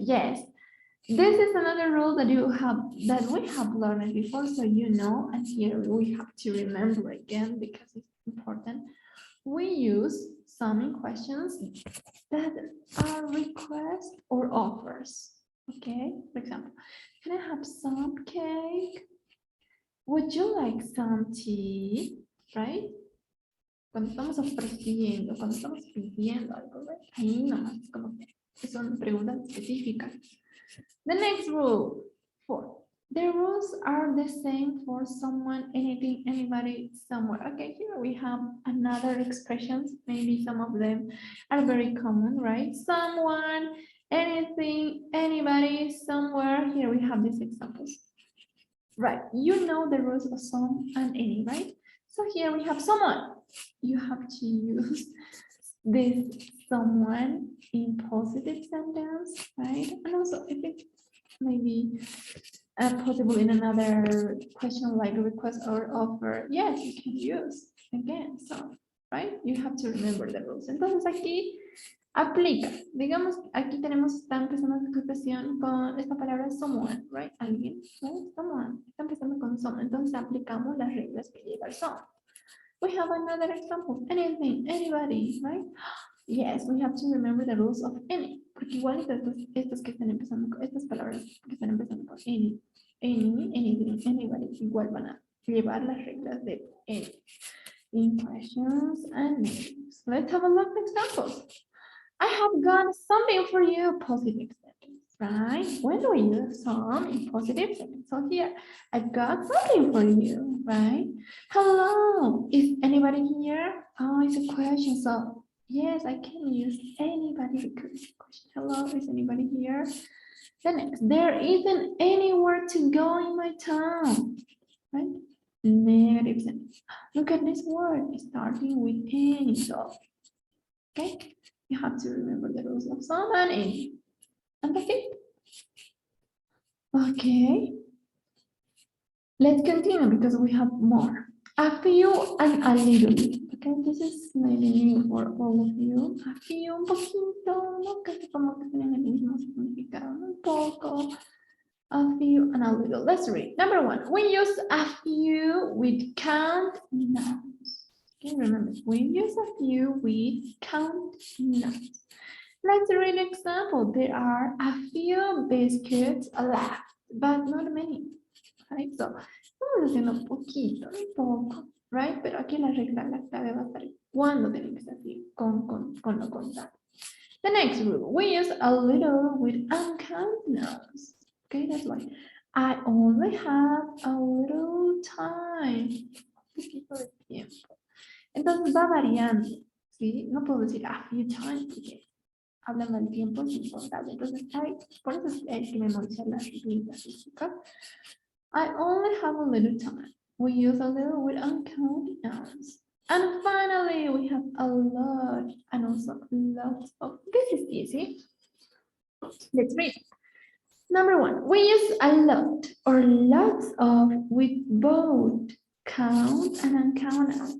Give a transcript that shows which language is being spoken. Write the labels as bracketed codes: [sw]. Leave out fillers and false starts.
[en] Yes, this is another rule that we have learned before, so you know, and here we have to remember again because it's important. We use some in questions that are requests or offers. Okay, for example, can I have some cake? Would you like some tea? Right? [es] Cuando estamos ofreciendo, cuando estamos pidiendo algo, right? Ahí nomás, como que son preguntas específicas. [en] The next rule, 4. The rules are the same for someone, anything, anybody, somewhere. Okay, here we have another expressions. Maybe some of them are very common, right? Someone, anything, anybody, somewhere. Here we have these examples. Right, you know the rules of some and any, right? So here we have someone. You have to use this someone in positive sentence, right? And also if it's maybe possible in another question like request or offer, yes, you can use again. So, right? You have to remember the rules. [es] Entonces aquí aplica. Digamos, aquí tenemos, está empezando esta expresión con esta palabra someone, right? Alguien, right? Someone. Está empezando con someone. Entonces aplicamos las reglas que lleva el some. [en] We have another example. Anything, anybody, right? Yes, we have to remember the rules of any. [es] Porque igual estas que están empezando, estas palabras que están empezando con any, anything, anybody, igual van a llevar las reglas de any. [en] In questions and names. Let's have a look at examples. I have got something for you, positive sentence, right? When do we use some in positive sentence? So here, I've got something for you, right? Hello, is anybody here? Oh, it's a question, so yes, I can use anybody because it's a question. Hello, is anybody here? The next, there isn't anywhere to go in my town, right? Negative sentence. Look at this word, starting with any, so, okay? You have to remember the rules of some and any. And that's it. Okay. Let's continue because we have more. A few and a little. Okay, this is maybe new for all of you. A few, [es] un poquito, no casi como que tienen el mismo significado. Un poco. [en] A few and a little. Let's read. Number 1. We use a few with count nouns. Okay, remember, we use a few with count nouns. Let's read an example. There are a few biscuits left, but not many. [es] Right? So, estamos haciendo poquito, un poco, right? Pero aquí la regla, la clave va a estar cuando tiene que ser así, con lo contrario. [en] The next rule, we use a little with uncount nouns. Okay, that's why I only have a little time. [es] Un poquito de tiempo. Entonces va variando, ¿sí? No puedo decir [en] a few times [es] porque hablan del tiempo sin contar. Entonces, por eso es que memorizar las reglas físicas. [en] I only have a little time. We use a little with uncount nouns. And finally, we have a lot and also lots of. This is easy. Let's read. Number 1, we use a lot or lots of with both count and uncount nouns.